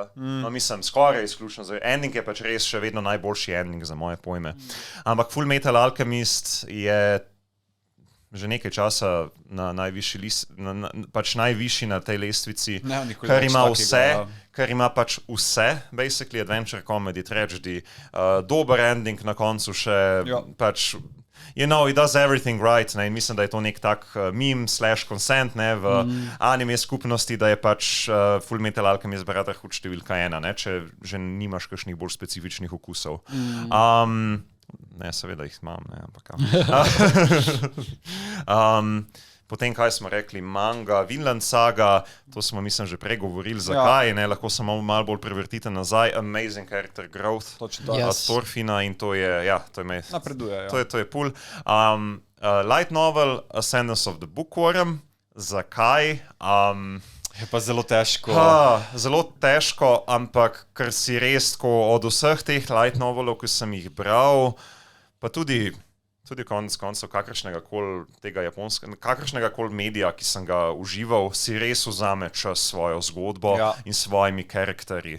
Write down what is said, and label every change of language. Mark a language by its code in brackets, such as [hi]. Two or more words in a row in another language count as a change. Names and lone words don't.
[sl] Mislim, skoraj izključno zaradi. Ending je pač res še vedno najboljši ending za moje pojme. Ampak Full Metal Alchemist je že nekaj časa na najvišji na tej lestvici, ker ima pač vse, [en] basically adventure, comedy, tragedy, [sl] dober ending na koncu še pač [en] he does everything right, [sl] in mislim, da je to nek tak meme/consent v anime skupnosti, da je pač Full Metal Alchemist Brotherhood številka 1, če že nimaš kakšnih bolj specifičnih okusov. Ne, seveda jih imam, ampak potem, kaj smo rekli, manga, Vinland Saga, to smo, mislim, že pregovorili, zakaj, lahko samo malo bolj prevrtite nazaj, [en] amazing character growth, [sl] Thorfina in to je napreduje, to je pul. Light novel, Ascendance of the Bookworm, zakaj? Je pa zelo težko. Zelo težko, ampak ker si res, od vseh teh light novelov, ki sem jih bral, pa tudi konec koncev kakršnega koli medija, ki sem ga užival, si res vzame čas svojo zgodbo in svojimi karakterji.